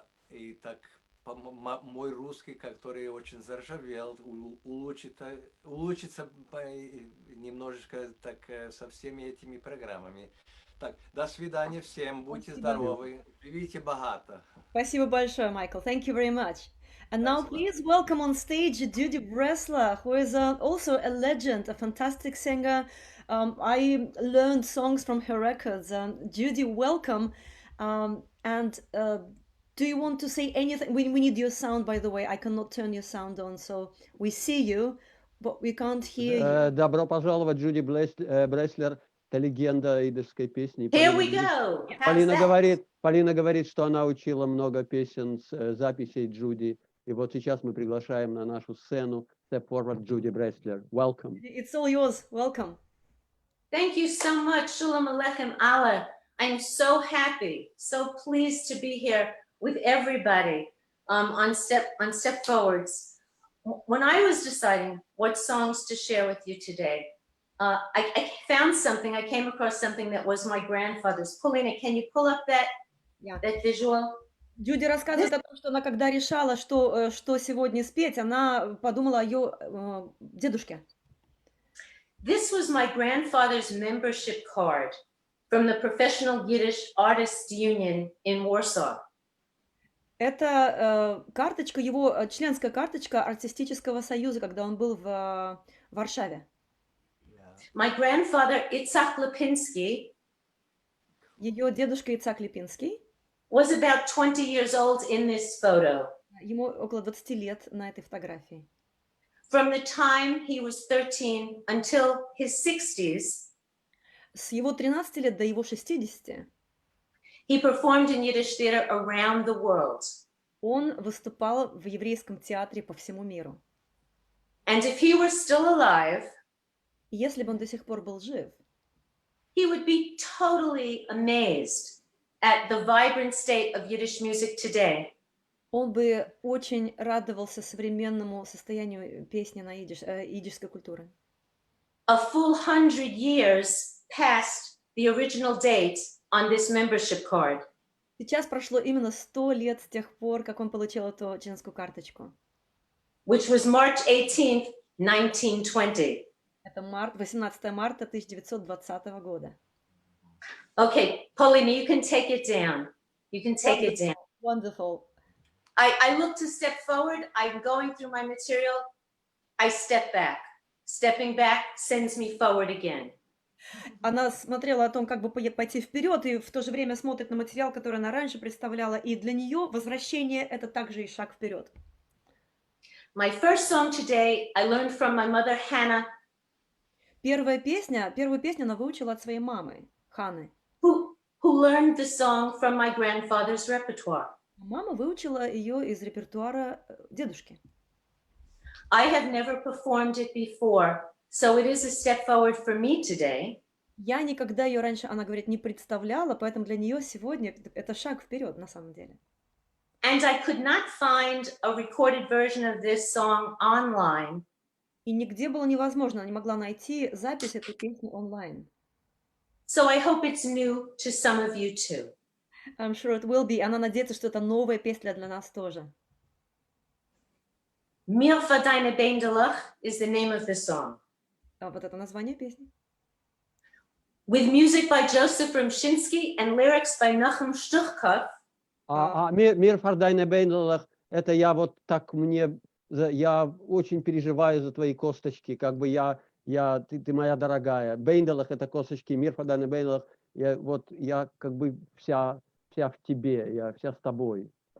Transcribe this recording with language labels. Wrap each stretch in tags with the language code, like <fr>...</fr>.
<ru>И так мой русский, который очень заржавел, улучшится немножечко так со всеми этими программами. Так, до свидания всем, будьте здоровы, живите богато. Спасибо большое, Michael.</ru> <en>Thank you very much. And now please welcome on stage Judy Bresler, who is also a legend, a fantastic singer. I learned songs from her records. Judy, welcome. And do you want to say anything? We need your sound, by the way. I cannot turn your sound on, so we see you, but we can't hear you.</en> <ru>Добро пожаловать, Джуди Бреслер. Это легенда идышской песни.</ru> <en>Here we go. How's</en> <ru>Полина</ru> <en>that?</en> <ru>говорит, что она учила много песен с записей Джуди. И вот сейчас мы приглашаем на нашу сцену Step Forward Джуди Бреслер.</ru> <en>Welcome. It's all yours. Welcome. Thank you so much, Shalom Aleichem Allah. I'm so happy, so pleased to be here with everybody on Step Forwards. When I was deciding what songs to share with you today, I found something. I came across something that was my grandfather's. Paulina, can you pull up that visual?</en> <ru>Джуди рассказывает о том, что она, когда решала, что сегодня спеть, она подумала о ее дедушке.</ru> <en>This was my grandfather's membership card from the Professional Yiddish Artists Union in Warsaw.</en> <ru>Это карточка, его членская карточка артистического союза, когда он был в Варшаве.</ru> <en>My grandfather, Itzhak Lipinski,</en> <ru>Ее дедушка Ицхак Липинский,</ru> <en>was about 20 years old in this photo.</en> <ru>ему около 20 лет на этой фотографии.</ru> <en>From the time he was 13 until his 60s,</en> <ru>С его 13 лет до его 60</ru> <en>he performed in Yiddish theater around the world.</en> <ru>он выступал в еврейском театре по всему миру.</ru> <en>And if he were still alive,</en> <ru>И если бы он до сих пор был жив,</ru> <en>he would be totally amazed at the vibrant state of Yiddish music today.</en> <ru>он бы очень радовался современному состоянию песни на идишской культуры.</ru> <en>A full 100 years past the original date on this membership card.</en> <ru>Сейчас прошло именно 100 лет с тех пор, как он получил эту членскую карточку.</ru> <en>Which was March 18th, 1920.</en> <ru>Это 18 марта 1920 года.</ru> <en>Okay, Paulina, you can take it down. You can take it down. Wonderful. I look to step forward. I'm going through my material. I step back. Stepping back sends me forward again.</en> <ru>Она смотрела о том, как бы пойти вперед, и в то же время смотрит на материал, который она раньше представляла, и для нее возвращение — это также и шаг вперед.</ru> <en>My first song today I learned from my mother Hannah,</en> <ru>Первую песню она выучила от своей мамы, Ханы.</ru> <en>who learned the song from my grandfather's repertoire.</en> <ru>Мама выучила ее из репертуара дедушки.</ru> <en>I have never performed it before, so it is a step forward for me today.</en> <ru>Я никогда ее раньше, она говорит, не представляла, поэтому для нее сегодня это шаг вперед на самом деле.</ru> <en>And I could not find a recorded version of this song online.</en> <ru>И нигде было невозможно, она не могла найти запись этой песни онлайн.</ru> <en>So I hope it's new to some of you too. I'm sure it will be.</en> <ru>Она надеется, что это новая песня для нас тоже.</ru> <en>Mir für deine Bendelach is the name of the song.</en> <ru>А вот это название песни.</ru> <en>With music by Joseph Rumshinsky and lyrics by Nachum Shtuchkov.</en> <ru>Мир Фардайна Бейнлах, это я вот так я очень переживаю за твои косточки, как бы ты моя дорогая. Бейнлах это косточки, Мир Фардайна Бейнлах, я как бы вся в тебе, я вся с тобой.</ru>